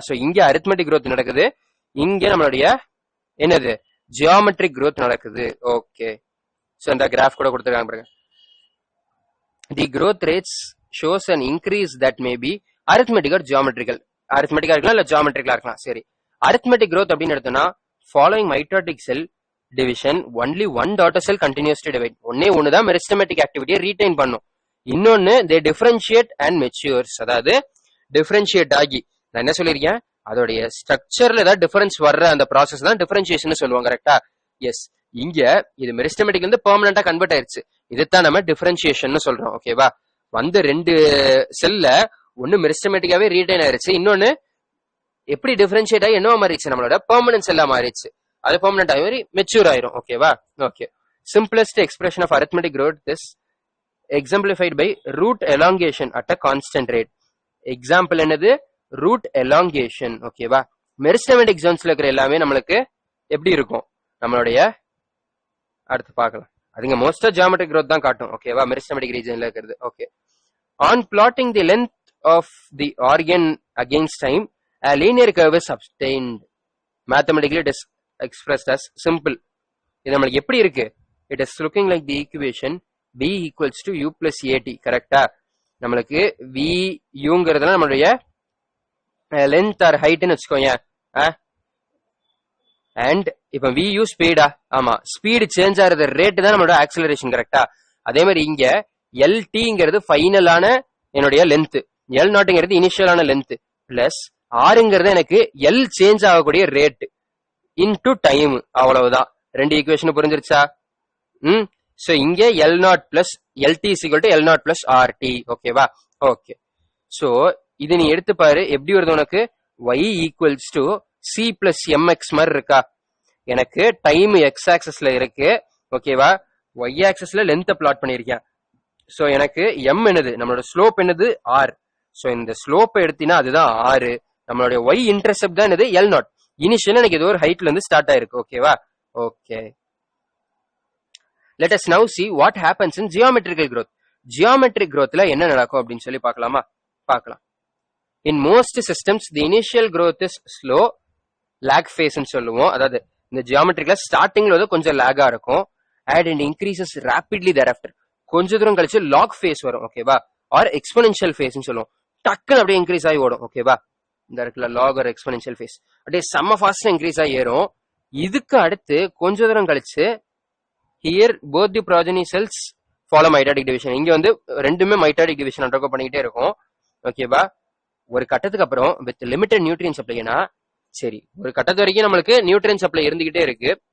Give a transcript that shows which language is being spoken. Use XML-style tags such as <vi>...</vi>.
<ta>So இங்க arithmetic growth நடக்குது, இங்க நம்மளுடைய என்னது ஜியோமெட்ரிக் growth நடக்குது.</ta> <en>okay, so</en> <ta>இந்த கிராஃப் கூட கொடுத்திருக்காங்க பாருங்க.</ta> <en>The growth rates shows an increase that may be arithmetic or geometrical.</en> <ta>arithmetic இருக்கலாம் இல்ல geometrical இருக்கலாம்.</ta> <en>சரி, arithmetic growth</en> <ta>அப்படின்னு எடுத்தோம்னா</ta> <en>following mitotic cell division only one daughter cell continues to divide.</en> <ta>ஒன்னு தான் மெரிஸ்டமேட்டிக் ஆக்டிவிட்டியை ரீடைன் பண்ணும், இன்னொன்னு</ta> <en>they differentiate and matures.</en> <ta>அதாவது டிஃபரன்ஷியேட் ஆகி, நான் என்ன சொல்லிருக்கேன், அதோடைய ஸ்ட்ரக்சர்ல ஏதாவது டிஃபரன்ஸ் வர்ற அந்த ப்ராசஸ் தான் டிஃபரன்ஷியேஷன் சொல்லுவாங்க கரெக்டா. எஸ், இங்க இது மெரிஸ்டமேட்டிக் வந்து பெர்மனண்டா கன்வெர்ட் ஆயிருச்சு, இதுதான் நம்ம டிஃபரன்ஷியேஷன் சொல்றோம் ஓகேவா. வந்து 2 செல்ல ஒன்னு மெரிஸ்டமேட்டிக்காவே ரீடைன் ஆயிருச்சு, இன்னொன்னு எப்படி டிஃபரன்ஷியேட் ஆகி என்னவா மாறிடுச்சு, நம்மளோட பெர்மனன்ட் செல்லா மாறிடுச்சு, அது பெர்மனன்ட் ஆகி மாதிரி மெச்சூர் ஆயிரும் ஓகேவா.</ta> <en>Okay, simplest expression of arithmetic growth is exemplified by root elongation at a constant rate.</en> <ta>Example என்னது, ரூட் எலாங்கேஷன் ஓகேவா. மெரிஸ்டமேட்டிக் ஜோன்ஸ்ல இருக்கிற எல்லாமே நம்மளுக்கு எப்படி இருக்கும், நம்மளுடைய அடுத்து பார்க்கலாம். அதுங்க மோஸ்டா ஜியோமெட்ரிக் growth தான் காட்டும் ஓகேவா, மெரிஸ்டமேட்டிக் ரீஜன்ல இருக்கிறது.</ta> <en>Okay, on plotting the length of the organ against time a linear curve is obtained. Mathematically it is expressed as simple.</en> <ta>இது நம்மளுக்கு எப்படி இருக்கு,</ta> <en>it is looking like the equation b equals to u plus at கரெக்டா.</en> <ta>நம்மளுக்கு we யூங்கிறதுல நம்மளுடைய length R ஹைட்னு வச்சுக்கோங்க. And இப்ப we you speedo, ஆமா ஸ்பீடு சேஞ்ச் ஆகுறது ரேட் தான் நம்மளோட ஆக்சிலரேஷன் கரெக்டா. அதே மாதிரி இங்க எல்டிங்கிறது ஃபைனலான என்னுடைய லென்த், எல் நாட்டுங்கிறது இனிஷியலான லென்த், பிளஸ் ஆறுங்கிறது எனக்கு எல் சேஞ்ச் ஆகக்கூடிய ரேட் இன்டு டைம். அவ்வளவுதான். ரெண்டு ஈக்குவேஷன் புரிஞ்சிருச்சா? சோ இங்க L not plus LT is L not plus RT. ஓகேவா? ஓகே. சோ இது நீ எடுத்து பாரு எப்படி வருது உனக்கு. y equals to C plus MX மாதிரி இருக்கா? எனக்கு டைம் எக்ஸ் ஆக்சஸ்ல இருக்கு. ஓகேவா? ஒய் ஆக்சஸ்ல லென்த் பிளாட் பண்ணிருக்கேன். சோ எனக்கு எம் என்னது, நம்மளோட ஸ்லோப் என்னது, ஆர். சோ இந்த ஸ்லோப் எடுத்தீங்கன்னா அதுதான் ஆறு. நம்மளுடைய ஒய் இன்டர்செப்ட் தான் என்னது, எல் நாட். இனிஷியல் எனக்கு ஏதோ ஒரு ஹைட்ல இருந்து ஸ்டார்ட் ஆயிருக்கு. ஓகேவா? Okay.</ta> <en>Let us now see what happens in geometrical growth.</en> <ta>Geometric growthல என்ன நடக்கும் அப்படின்னு சொல்லி பார்க்கலாமா? பார்க்கலாம்.</ta> <en>In most systems the initial growth is slow, lag phase</en> <ta>ன்னு சொல்லுவோம். அதாவது இந்த ஜியோமெட்ரிக்ல ஸ்டார்டிங்ல வந்து கொஞ்சம் லேகா இருக்கும்.</ta> <en>and it increases rapidly thereafter.</en> <ta>கொஞ்ச தூரம் கழிச்சு லாக் ஃபேஸ் வரும். ஓகேவா? ஆர் எக்ஸ்போனென்ஷியல் ஃபேஸ்னு சொல்லுவோம். டக்குன்னு அப்படியே இன்க்ரீஸ் ஆகி ஓடும். ஓகேவா? இந்த இடத்துல லாக் ஒரு எக்ஸ்போனென்ஷியல் ஃபேஸ் அப்படியே செம்ம ஃபாஸ்டா இன்க்ரீஸ் ஆகி ஏறும். இதுக்கு அடுத்து கொஞ்ச தூரம் கழிச்சு</ta> <en>here both the progeny cells follow mitotic division.</en> <ta>இங்க வந்து ரெண்டுமே mitotic division அண்டர்கோ பண்ணிக்கிட்டே இருக்கும். ஓகேவா? ஒரு கட்டத்துக்கு அப்புறம் வித் லிமிட்டட் நியூட்ரியன் சப்ளைனா சரி, ஒரு கட்டத்து வரைக்கும் நம்மளுக்கு நியூட்ரியன் சப்ளை இருந்துகிட்டே இருக்கு.</ta>